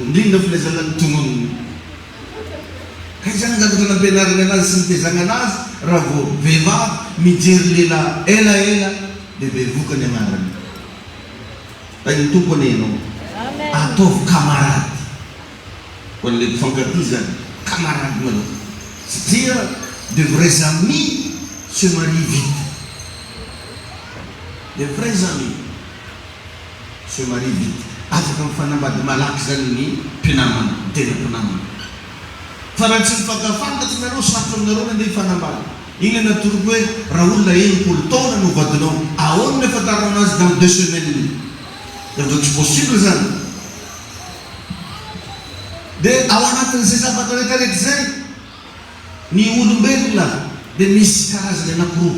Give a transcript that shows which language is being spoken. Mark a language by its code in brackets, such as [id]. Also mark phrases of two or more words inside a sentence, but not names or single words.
[mg] Indrindra filazanany tononony. Ka zany zavatra nampianarana anazy sy nitezagna anazy raha vao vehivavy mijery lehilahy elaela de bevoka ny anarany. Ay ny tompony ianao. Ataovy camarade. Ho an'le mpifankatia zany camarade maloha. [fr] Satria de vrais amis se marient vite. De vrais amis se marient vite. [mg] Afaka mifanambady malaky zany ny mpinamana, tena mpinamana. Fa raha tsy mifankafantatry nareo sarotra aminareo nandeha hifanambady. Igny natoroko hoe raha olona 1 taona no vadinao, ahoana ny fahatarana anazy [fr] dans 2 semaines. [mg] Zavatra tsy possible zany. De ao anatin'izay zavatra rehetrarehetra zay ny olombelona de misy karazany anankiroa.